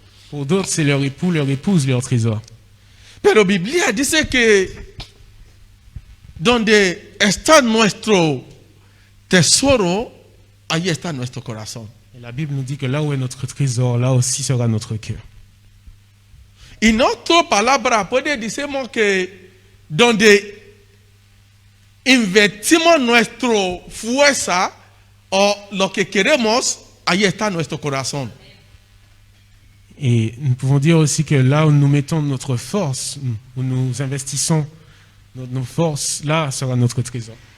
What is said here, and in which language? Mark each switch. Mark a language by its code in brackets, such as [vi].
[fr] Pour d'autres, c'est leur époux, leur épouse, leur trésor. [es] Pero Biblia dice que donde está nuestro tesoro, ahí está nuestro corazón. [fr] Et la Bible nous dit que là où est notre trésor, là aussi sera notre cœur. [es] Y en otra palabra puede decirnos que donde invertimos nuestra fuerza o lo que queremos, ahí está nuestro corazón. [fr] Et nous pouvons dire aussi que là où nous mettons notre force, où nous investissons nos forces, là sera notre trésor.